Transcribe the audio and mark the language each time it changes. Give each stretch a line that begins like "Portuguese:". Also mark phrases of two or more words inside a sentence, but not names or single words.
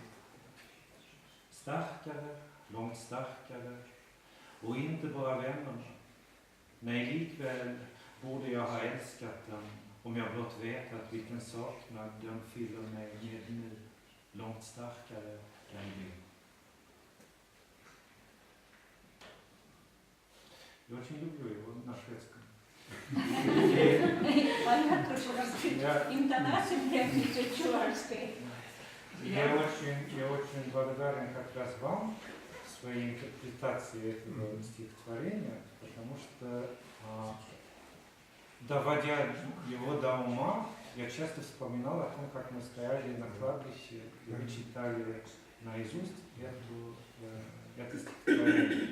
Swedish: Starkare, långt starkare, och inte bara vännerna. Nej, likväl borde jag ha älskat den om jag blott vetat vilken saknad den fyller mig med nu långt starkare än det.
Russian: Jag очень люблю его на шведском. Понятно, что интонация прям идет чувашская. Я очень благодарен как раз вам своей интерпретации этого стихотворения, потому что, доводя его до ума, я часто вспоминал о том, как мы стояли на кладбище и мы читали наизусть это стихотворение.